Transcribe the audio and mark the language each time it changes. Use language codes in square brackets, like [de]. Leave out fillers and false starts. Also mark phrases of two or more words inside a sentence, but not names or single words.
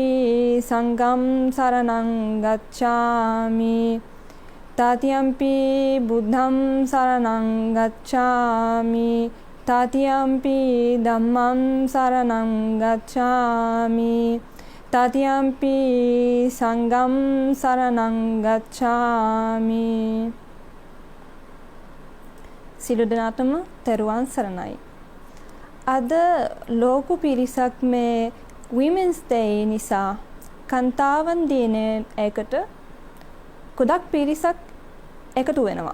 [pi] සංඝං සරණං ගච්ඡාමි တတိယံ පි බුද්ධං සරණං ගච්ඡාමි තතියම්පි ධම්මං සරණං ගච්ඡාමි තතියම්පි සංඝං සරණං ගච්ඡාමි [si] සිළු දනාතම තෙරුවන් සරණයි. අද ලෝක පිරිසක් මේ Women's Day නිසා කන්තාවන් දින එකට ගොඩක් පිරිසක් එකතු වෙනවා.